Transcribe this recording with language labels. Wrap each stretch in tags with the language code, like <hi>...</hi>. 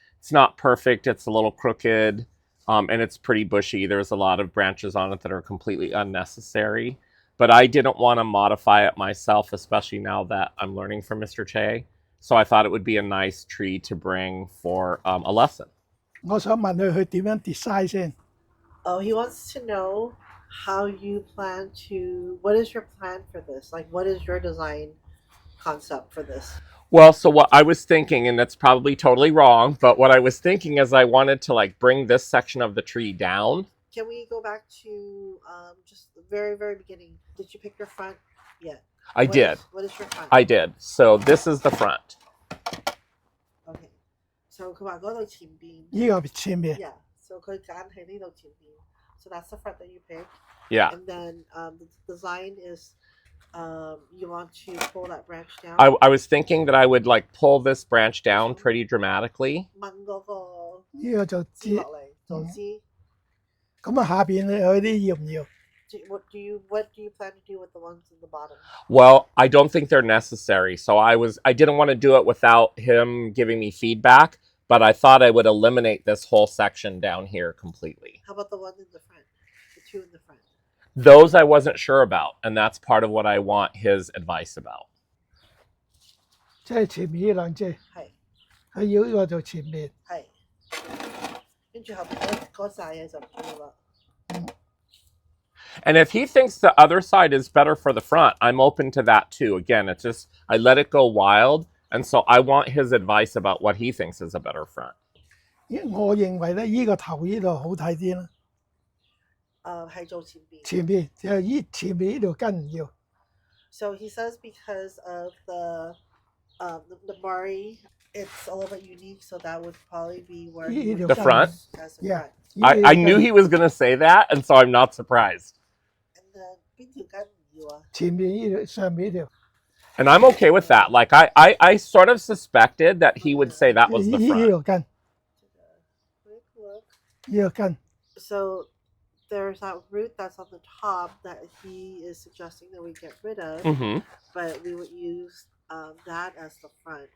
<en>It's not perfect, it's a little crooked, and it's pretty bushy. There's a lot of branches on it that are completely unnecessary. But I didn't want to modify it myself, especially now that I'm learning from Mr. Che. So I thought it would be a nice tree to bring for a lesson.</en> <yue>我想問佢點樣 design 先。</yue> <en>Oh, he wants to know how you plan to. What is your plan for this? Like, what is your design concept for this? Well, so what I was thinking, and that's probably totally wrong, but what I was thinking is I wanted to like bring this section of the tree down. Can we go back to just the very, very beginning? Did you pick your front yet? I did. What is your front? I did. So this is the front. Okay. So</en> <yue>佢話嗰度前邊呢個前面</yue> <en>Yeah. So</en> <yue>佢揀喺呢度前邊</yue> <en>So that's the front that you picked. Yeah. And then the design is you want to pull that branch down. I was thinking that I would like pull this branch down pretty dramatically.</en> <yue>掹嗰個枝落嚟做枝。呢個就接咁啊下邊有啲要唔要？</yue> <en>What do you plan to do with the ones in the bottom? Well, I don't think they're necessary. So I didn't want to do it without him giving me feedback, but I thought I would eliminate this whole section down here completely. How about the ones in the front? The two in the front. Those I wasn't sure about, and that's part of what I want his advice about.</en> <yue>即係前面呢兩隻，係佢要呢個就前面。係，跟住後邊嗰紮嘢就唔要啦。</yue> <en>And if he thinks the other side is better for the front, I'm open to that too. Again, it's just I let it go wild, and so I want his advice about what he thinks is a better front.</en> <yue>我認為咧呢個頭呢度好睇啲啦，係做前邊。前面就係前面呢條根唔要。</yue> <en>So he says because of the Mari, it's a little bit unique, so that would probably be where he would The front? as the Yeah. front. I knew he was going to say that, and so I'm not surprised. And then</en> <yue>邊條根唔要啊？前面呢條上面呢條，</yue> <en>And I'm okay with that. Like I sort of suspected that he would say that was the</en> <yue>呢</yue> <en>front.</en> <yue>條根，</yue> <en>Quick look.</en> <yue>呢個根，</yue> <en>So there's that root that's on the top that he is suggesting that we get rid of, but we would use that as the front.</en>